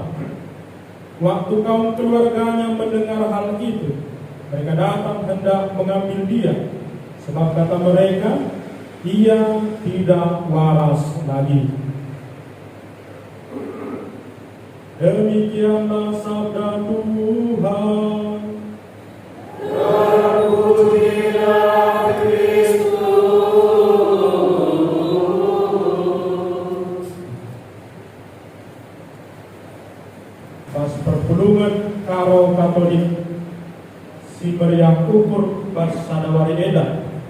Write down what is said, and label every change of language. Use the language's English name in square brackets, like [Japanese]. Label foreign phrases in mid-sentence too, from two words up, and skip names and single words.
[Indonesian] Waktu kaum keluarganya mendengar hal itu, mereka datang hendak mengambil dia, sebab kata mereka, ia tidak waras lagi. Demikianlah sabda Tuhan. Terpujilah Kristus. [Batak Karo] Bas perpulungan karo Katolik si meriah ukur bas sadawari edan.